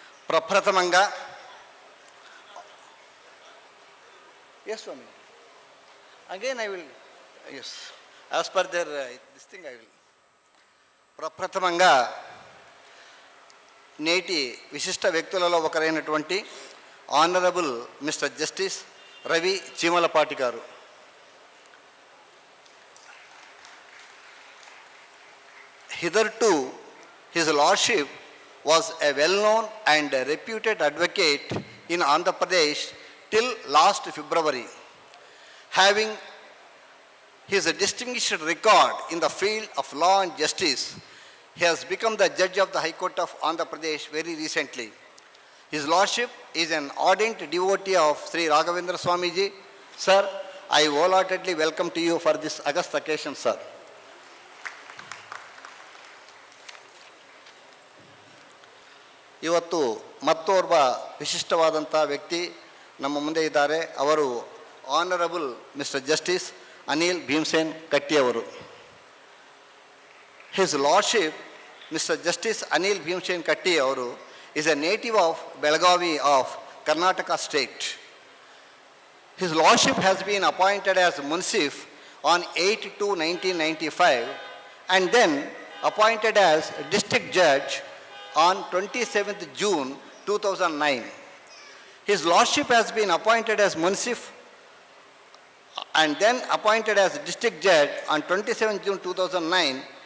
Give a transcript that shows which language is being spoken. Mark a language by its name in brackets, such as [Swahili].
[Telugu] ప్రప్రథమంగా yes Swamy again I will yes as per there this thing I will. ప్రప్రథమంగా నేటి విశిష్ట వ్యక్తులలో ఒకరైనటువంటి honourable mister justice Ravi Cheemalapati గారు. [English] Hitherto, his lordship was a well-known and a reputed advocate in Andhra Pradesh till last February. Having his distinguished record in the field of law and justice, he has become the judge of the High Court of Andhra Pradesh very recently. His lordship is an ardent devotee of Sri Raghavendra Swamiji. Sir, I wholeheartedly welcome to you for this august occasion, sir. [Kannada] ಇವತ್ತು ಮತ್ತೋರ್ವ ವಿಶಿಷ್ಟವಾದಂಥ ವ್ಯಕ್ತಿ ನಮ್ಮ ಮುಂದೆ ಇದ್ದಾರೆ. ಅವರು honourable mister justice Anil Bhimsen ಕಟ್ಟಿ ಅವರು. [English] His lordship mister justice Anil Bhimsen Katti ಅವರು is a native of Belgavi of Karnataka state. His lordship has been appointed as Munsif on 8/2/1995 and then appointed as district judge on 27th June 2009. His lordship has been appointed as Munsif and then appointed as district judge on 27th June 2009.